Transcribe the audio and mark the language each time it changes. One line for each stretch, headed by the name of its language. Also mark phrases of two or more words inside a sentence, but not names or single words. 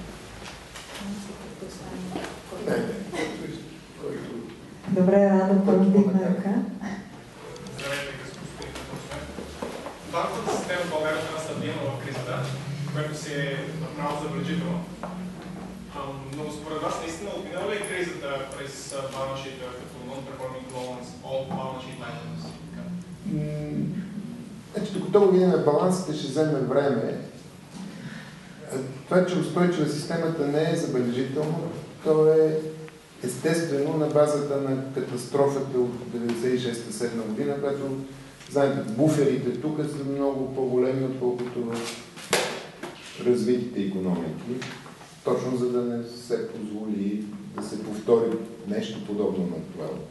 Bulgarian: Добре, Радо, първо дигна ръка. Здравейте, господин Катосвен. Банковата система в България е стабилна в кризата, което си е направо забележително. Но според вас наистина отминала ли е кризата през
English: balance sheet
Bulgarian: като
English: non-performing loans, all balance sheet items?
Bulgarian: Значи, докато го видим балансите, ще вземе време. Това, че устойчива системата не е забележително, то е естествено на базата на катастрофата от 96-7 година, която, знаете, буферите тук са много по-големи, отколкото в развитите икономики, точно за да не се позволи да се повтори нещо подобно на това.